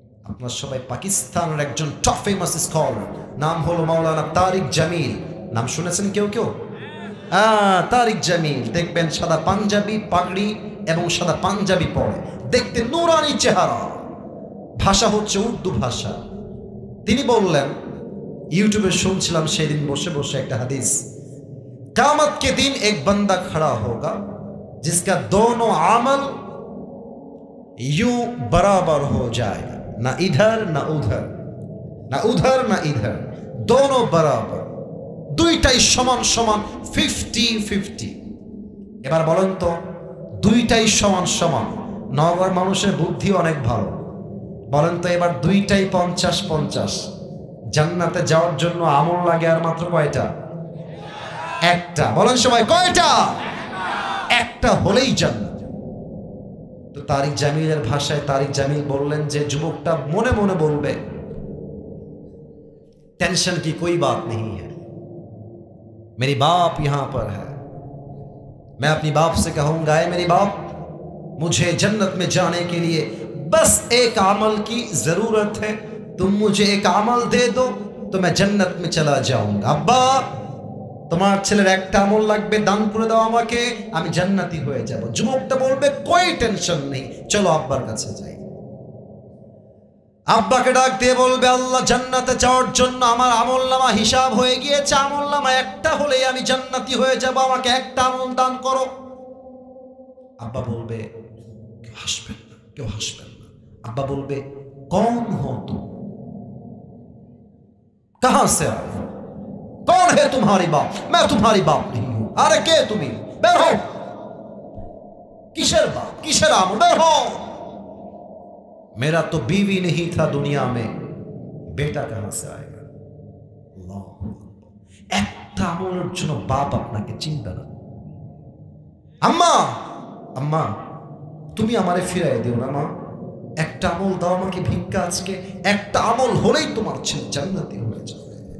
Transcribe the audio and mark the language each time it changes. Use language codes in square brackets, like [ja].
[bn] আপনারা সবাই পাকিস্তানের একজন টপ ফেমাস স্কলার, নাম হলো মাওলানা তারিক জামিল। নাম শুনেছেন কেউ কেউ? তারিক জামিল। দেখবেন সাদা পাঞ্জাবি পাগড়ি এবং সাদা পাঞ্জাবি পরে, দেখতে নুরানি চেহারা, ভাষা হচ্ছে উর্দু ভাষা। তিনি বললেন, यूट्यूब শুনছিলাম সেদিন বসে বসে একটা হাদিস, [hi] क़यामत के दिन एक बंदा खड़ा होगा जिसका दोनों अमल यूं बराबर हो जाएगा, ना इधर ना उधर, ना उधर ना इधर, दोनों बराबर, [bn] দুইটাই সমান সমান, 50-50। এবার বলেন তো, দুইটাই সমান সমান, নগর মানুষের বুদ্ধি অনেক ভালো, বলেন তো এবার দুইটাই 50-50। জান্নাতে যাওয়ার জন্য আমল লাগে আর মাত্র কয়টা? একটা। বলেন সবাই কয়টা? একটা হলেই জান্নাত। তো তারিক জামিলের ভাষায় তারিক জামিল বললেন যে যুবকটা মনে মনে বলবে, [hi] टेंशन की कोई बात नहीं है, मेरी बाप यहां पर है, मैं अपनी बाप से कहूंगा, ऐ मेरी बाप, मुझे जन्नत में जाने के लिए बस एक अमल की जरूरत है, तुम मुझे एक अमल दे दो तो मैं जन्नत में चला जाऊंगा। [bn] अब्बा তোমার ছেলের একটা আমল লাগবে, দান করে দাও আমাকে, আমি জান্নাতি হয়ে যাব। যুবকটা বলবে কোই টেনশন নেই, চলো আব্বার কাছে যাই। আব্বাকে ডাক দিয়ে বলবে, আল্লাহ জান্নাতে যাওয়ার জন্য আমার আমলনামা হিসাব হয়ে গিয়েছে, আমলনামা একটা হলেই আমি জান্নাতি হয়ে যাব, আমাকে একটা আমল দান করো। আব্বা বলবে, কেউ হাসবেন না, কেউ হাসবেন না। আব্বা বলবে, [hi] कौन हो तुम, कहां से आए हो, कौन है तुम्हारी बाप, मैं तुम्हारी बाप नहीं हूं, अरे के [bn] তুমি, বের হও, কিসের বাপ কিসের আমল, বের হও। [hi] मेरा तो बीवी नहीं था दुनिया में, बेटा कहां से आएगा। [bn] আল্লাহ, একটা আমলের জন্য বাপ আপনাকে চিন্তা না। আম্মা আম্মা তুমি আমারে ফিরাই দিও না মা, একটা আমল দাও আমাকে ভিক্ষা, আজকে একটা আমল হলেই তোমার ছেলে জান্নাতি হয়ে যাবে।